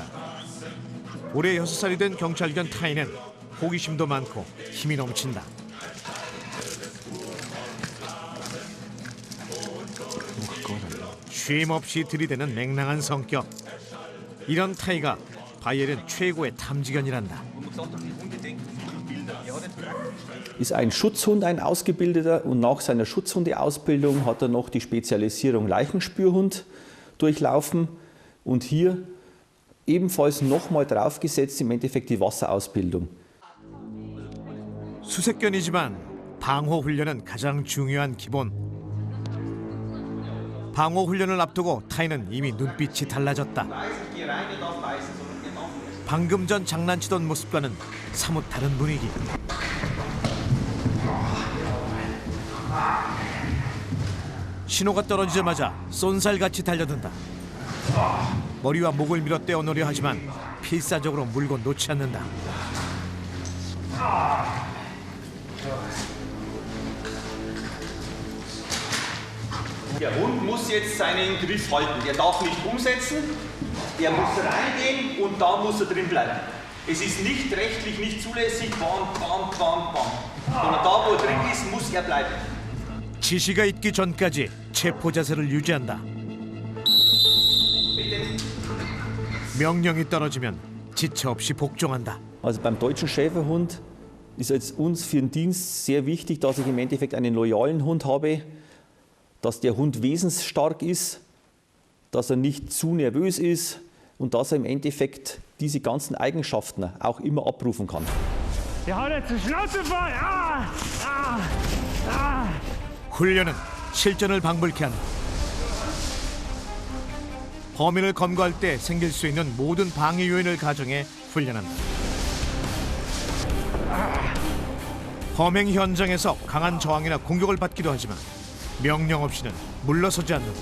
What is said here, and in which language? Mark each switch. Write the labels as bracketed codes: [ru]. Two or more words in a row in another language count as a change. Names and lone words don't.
[ko] 올해 6살이 된 경찰견 타이는 호기심도 많고 힘이 넘친다. 쉼 없이 들이대는 맹랑한 성격. 이런 타이가 바이에른 최고의 탐지견이란다. [de] Ist ein Schutzhund, ein ausgebildeter, und nach seiner Schutzhundeausbildung hat er noch die Spezialisierung Leichenspürhund durchlaufen und hier ebenfalls nochmal draufgesetzt im Endeffekt die Wasserausbildung. [ko] 수색견이지만 방호 훈련은 가장 중요한 기본. 방호 훈련을 앞두고 타이는 이미 눈빛이 달라졌다. 방금 전 장난치던 모습과는 사뭇 다른 분위기. 신호가 떨어지자마자 쏜살같이 달려든다. 머리와 목을 밀어 떼어놓으려 하지만 필사적으로 물건 놓지 않는다. [de] Der Hund muss jetzt seinen Griff halten. Der darf nicht umsetzen, der muss reingehen und da muss er drin bleiben. Es ist nicht rechtlich nicht zulässig, bam, bam, bam, bam. Sondern da, wo er drin ist, muss er bleiben. [ko] 지시가 있기 전까지 체포 자세를 유지한다. 명령이 떨어지면 지체 없이 복종한다. [de] Also beim deutschen Schäferhund ist jetzt uns für den Dienst sehr wichtig, dass ich im Endeffekt einen loyalen Hund habe, dass der Hund wesensstark ist, dass er nicht zu nervös ist und dass er im Endeffekt diese ganzen Eigenschaften auch immer abrufen kann. Der haut jetzt die Schnauze voll! Ah! Ah! Ah! [ko] 훈련은 실전을 방불케 한다. 범인을 검거할 때 생길 수 있는 모든 방해 요인을 가정해 훈련한다. 범행 현장에서 강한 저항이나 공격을 받기도 하지만 명령 없이는 물러서지 않는다.